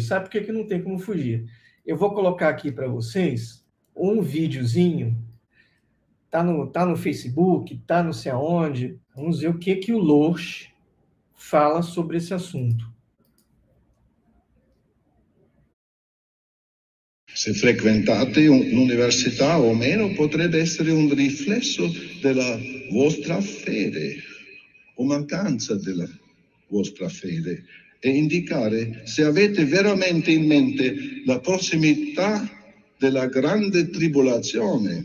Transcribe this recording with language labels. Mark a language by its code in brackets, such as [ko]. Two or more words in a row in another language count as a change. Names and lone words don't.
[pt] Sabe por que não tem como fugir? Eu vou colocar aqui para vocês um videozinho. Tá no Facebook, tá não sei aonde. Vamos ver o que o Loesch fala sobre esse assunto. [it] Se frequentate l'università o meno potrebbe essere un riflesso della vostra fede o mancanza della vostra fede e indicare se avete veramente in mente la prossimità della grande tribolazione.